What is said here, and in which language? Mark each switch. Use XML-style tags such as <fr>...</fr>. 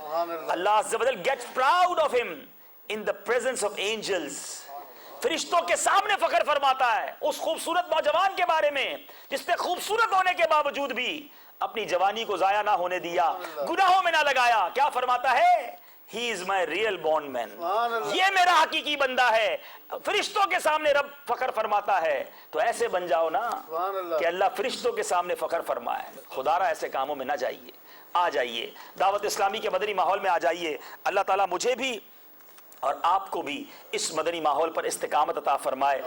<en>Allah Azza wa Jal gets proud of him in the presence of angels.</en> <ur>فرشتوں کے سامنے فخر فرماتا ہے اس خوبصورت نوجوان کے بارے میں جس نے خوبصورت ہونے کے باوجود بھی اپنی جوانی کو ضائع نہ ہونے دیا, گناہوں میں نہ لگایا.</ur> <en>کیا فرماتا ہے؟ He is my real born man.</en> <ur>یہ میرا حقیقی بندہ ہے. فرشتوں کے سامنے رب فخر فرماتا ہے. تو ایسے بن جاؤ نا کہ اللہ فرشتوں کے سامنے فخر فرمائے. خدا را ایسے کاموں میں نہ جائیے, آ جائیے دعوت اسلامی کے مدنی ماحول میں آ جائیے. اللہ تعالیٰ مجھے بھی اور آپ کو بھی اس مدنی ماحول پر استقامت عطا فرمائے.</ur>